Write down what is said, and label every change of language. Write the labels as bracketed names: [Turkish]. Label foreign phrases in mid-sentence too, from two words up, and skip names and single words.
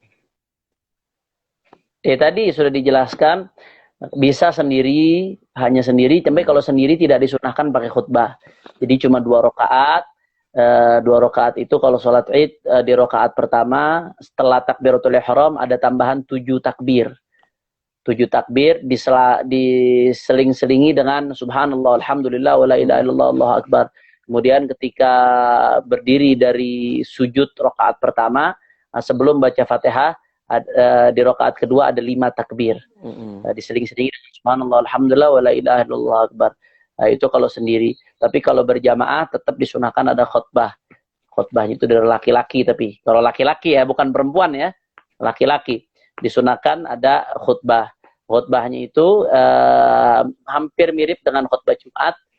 [Indonesian] Tadi sudah dijelaskan, bisa sendiri, hanya sendiri, tapi kalau sendiri tidak disunahkan pakai khutbah. Jadi cuma 2 rakaat. 2 rakaat itu kalau sholat id di rakaat pertama setelah takbiratul ihram ada tambahan 7 takbir. 7 takbir diseling-selingi dengan [Arabic] سبحان الله، الحمد لله، ولا إله إلا الله، الله أكبر. [Indonesian] Kemudian ketika berdiri dari sujud rakaat pertama, sebelum baca Fatihah, di rakaat kedua ada 5 takbir. [Arabic] Diseling-selingi سبحان الله، الحمد لله، ولا إله إلا الله، أكبر. [Indonesian] Itu kalau sendiri. Tapi kalau berjamaah tetap disunahkan ada khutbah. Khutbahnya itu dari laki-laki, tapi kalau laki-laki ya, bukan perempuan ya, laki-laki disunahkan ada khutbah. Khutbahnya itu hampir mirip dengan khutbah Jumat.